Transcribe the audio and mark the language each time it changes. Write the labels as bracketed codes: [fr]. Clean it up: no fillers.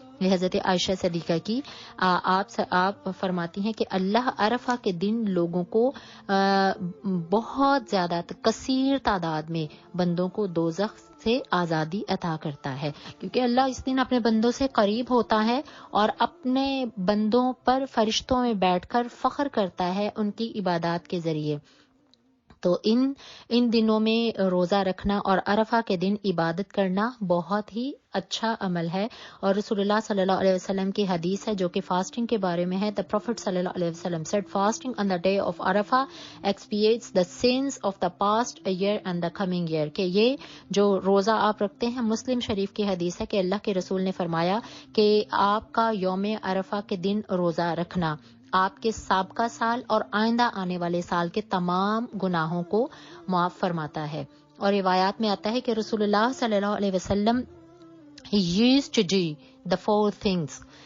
[ur] یہ حضرت عائشہ صدیقہ کی آپ فرماتی ہیں کہ اللہ عرفہ کے دن لوگوں کو بہت زیادہ کثیر تعداد میں بندوں کو دوزخ سے آزادی عطا کرتا ہے, کیونکہ اللہ اس دن اپنے بندوں سے قریب ہوتا ہے اور اپنے بندوں پر فرشتوں میں بیٹھ کر فخر کرتا ہے ان کی عبادات کے ذریعے. تو ان دنوں میں روزہ رکھنا اور عرفہ کے دن عبادت کرنا بہت ہی اچھا عمل ہے. اور رسول اللہ صلی اللہ علیہ وسلم کی حدیث ہے جو کہ فاسٹنگ کے بارے میں ہے. [en] The Prophet صلی اللہ علیہ وسلم said fasting on the day of Arafah expiates the sins of the past year and the coming year. [ur] کہ یہ جو روزہ آپ رکھتے ہیں، مسلم شریف کی حدیث ہے کہ اللہ کے رسول نے فرمایا کہ آپ کا یوم عرفہ کے دن روزہ رکھنا آپ کے سابقہ سال اور آئندہ آنے والے سال کے تمام گناہوں کو معاف فرماتا ہے. اور روایات میں آتا ہے کہ رسول اللہ صلی اللہ علیہ وسلم [en] he used to do the 4 things.